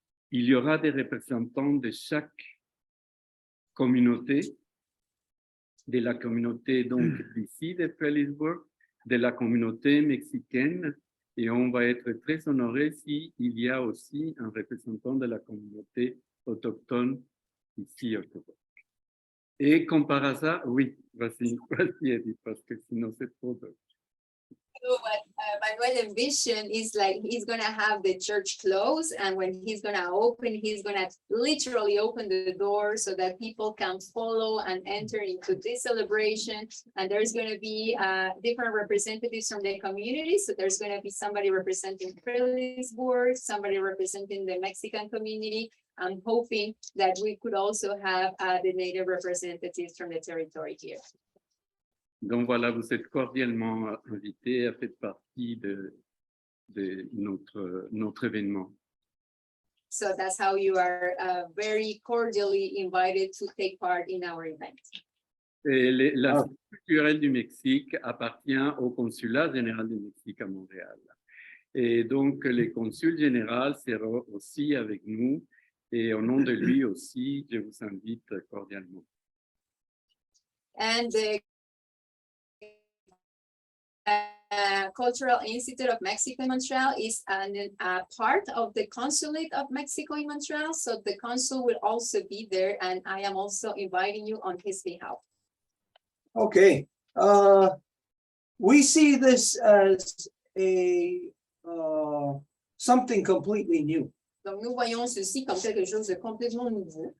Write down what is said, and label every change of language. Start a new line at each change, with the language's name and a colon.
French: Il y aura des représentants de chaque communauté, de la communauté donc d'ici de Felisburg, de la communauté mexicaine, et on va être très honoré s'il y a aussi un représentant de la communauté autochtone ici au Québec. Et comme par hasard, oui, vas-y Edith, parce que sinon c'est trop de...
English: So what Manuel envisioned is like he's gonna have the church closed, and when he's gonna open, he's gonna literally open the door so that people can follow and enter into this celebration. And there's gonna be different representatives from the community. So there's gonna be somebody representing Felisburg, somebody representing the Mexican community. I'm hoping that we could also have the native representatives from the territory here.
French: Donc voilà, vous êtes cordialement invités à faire partie de notre événement.
English: So that's how you are very cordially invited to take part in our event.
French: Et l'Institut culturel du Mexique appartient au Consulat général du Mexique à Montréal. Et donc, le consul général sera aussi avec nous. Et au nom de lui aussi, je vous invite cordialement.
English: And the Cultural Institute of Mexico in Montreal is a part of the Consulate of Mexico in Montreal. So the consul will also be there, and I am also inviting you on his behalf. Okay, we see this as a something completely new.
French: Donc nous voyons ceci comme quelque chose de complètement nouveau.